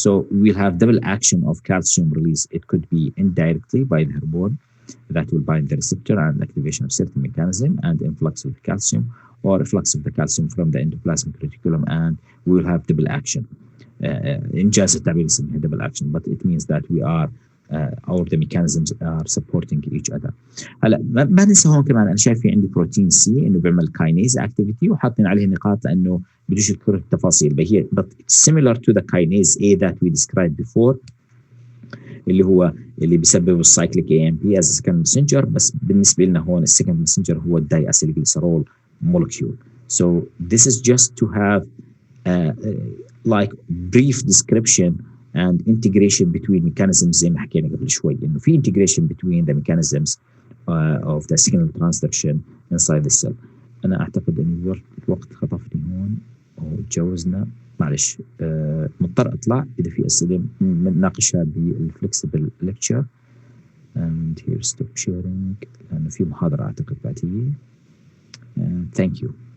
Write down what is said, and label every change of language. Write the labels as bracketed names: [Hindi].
[English] So we'll have double action of calcium release. It could be indirectly by the hormone that will bind the receptor and activation of certain mechanism and influx of the calcium, or flux of the calcium from the endoplasmic reticulum, and we will have double action. [Arabic] إنجاز التعبير اسمها [English] double action, but it means that we are or the mechanisms are supporting each other. [Arabic] هلا ما ننسى هون كمان انا شايف في عندي بروتين سي انه بيعمل كاينيز اكتيفيتي، وحاطين عليه نقاط لانه بدوش يذكر التفاصيل، [English] but it's similar to the kinase A that we described before [Arabic] اللي بيسبب السايكليك اي ام بي از سكند ماسنجر، بس بالنسبه لنا هون السكند ماسنجر هو الداي اسيلجليسرول molecule. [English] So this is just to have like brief description and integration between mechanisms [Arabic] زي ما حكينا قبل شوي، انه [English] في integration between the mechanisms of the signal transduction inside the cell. [Arabic] انا اعتقد ان الوقت خطفني هون وتجاوزنا، معلش مضطر اطلع، اذا في اسئله بنناقشها بالفلكسبل ليكتشر. [English] and here stop sharing [Arabic] لانه في محاضره اعتقد بعديه. [English] thank you.